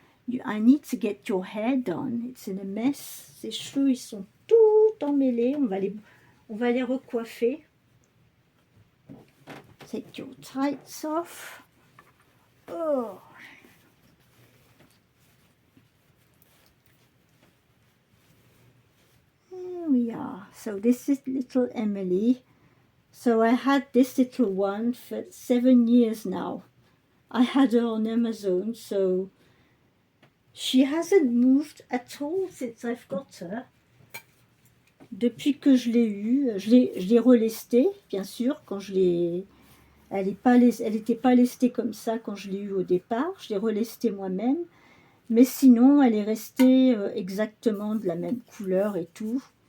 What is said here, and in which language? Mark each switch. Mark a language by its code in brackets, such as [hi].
[en] I need to get your hair done. It's in a mess. [fr] Ses cheveux, ils sont tout emmêlés. On va les recoiffer. [en] Take your tights off. Oh. Here we are. So this is little Emily. So I had this little one for 7 years now. I had her on Amazon, so she hasn't moved at all since I've got her. [fr] Depuis que je l'ai eue, je l'ai relestée, bien sûr, quand je l'ai... Elle n'était pas lestée comme ça quand je l'ai eue au départ. Je l'ai relestée moi-même. Mais sinon, elle est restée exactement de la même couleur et tout.